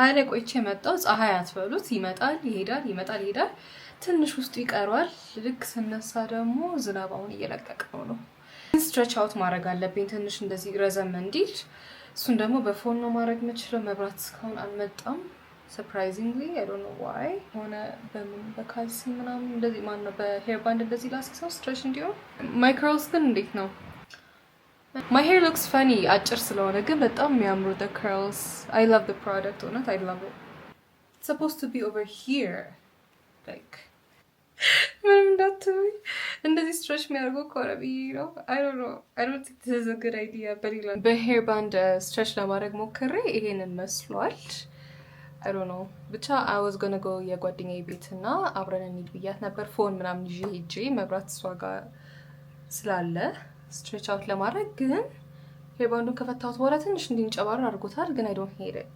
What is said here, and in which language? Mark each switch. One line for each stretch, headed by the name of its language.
Amharic: ቆይቼ መጣሁ። ፀሐይ አትበሉት፣ ይመጣል ይሄዳል፣ ይመጣል ይሄዳል። ትንሽ ውስጡ ይቀርዋል። ልክ ስነሳ ደግሞ ዝናባውን እየለቀቀው ነው። ስትሬች አውት ማድረግ አለብኝ ትንሽ እንደዚህ ረዘም እንዲል። እሱን ደግሞ በፎን ነው ማድረግ የምችለው። መብራት እስካሁን አልመጣም። ሰርፕራይዚንግሊ
English: አይ ዶንት ኖ ዋይ
Amharic: ሆነ በምን በካልሲ ምናምን እንደዚህ ማን ነው በሄር ባንድ እንደዚህ ላስሰው ስትሬች እንዲሆን።
English: ማይ ከርልስ
Amharic: ግን እንዴት ነው?
English: My hair looks funny
Amharic: አጭር ስለሆነ ግን በጣም የሚያምሩ
English: the curls. I love the product on it. I love it. It's supposed to be over here. Like
Amharic: ምንም እንዳትሉኝ እንደዚህ ስትሬች የሚያደርገው ከሆነ ብዬ ነው።
English: I don't think this is a good idea.
Amharic: በሄር ባንድ ስትሬች ለማድረግ ሞክሬ ይሄንን መስሏል።
English: I don't know.
Amharic: ብቻ
English: I was gonna go
Amharic: የጓደኛዬ ቤት እና አብረን እንሂድ ብያት ነበር። ፎን ምናምን ይዤ ሄጄ መብራት እሷ ጋር ስላለ ስትሬች አውት ለማድረግ ግን ሄር ባንዱን ከፈታሁት በኋላ ትንሽ እንዲንጨባረር አድርጎታል። ግን
English: I don't hate it.